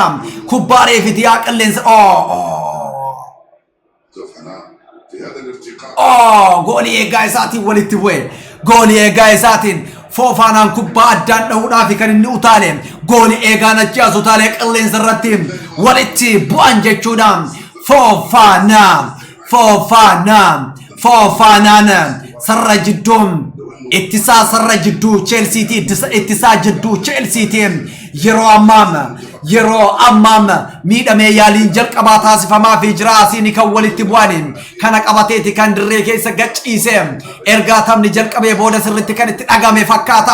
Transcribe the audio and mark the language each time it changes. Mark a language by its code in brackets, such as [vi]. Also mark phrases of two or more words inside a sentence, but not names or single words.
[om] Kubbaa reefiiti yaa qilleensa [ar] في هذا الارتقاء [om] goolii eegaa isaatiin walitti bu'e. Goolii eegaa isaatiin Foofaanaan kubbaa addaan dhahuudhaaf kan inni utaale. Goolii eegaan achaas utaale qilleensa irratti walitti bu'an jechuudha. Foofaanaan sarra jidduun ittisaa sarra jidduu Chelseatii ittisaa jidduu Chelseatiin yeroo ammaam miidhamee yaaliin jalqabaa taasifamaa fi jira asiin kan walitti bu'an kana qabateeti kan dirree keessa gachiise ergaa taphni jalqabee booda sirritti kan itti dhagame fakkaata.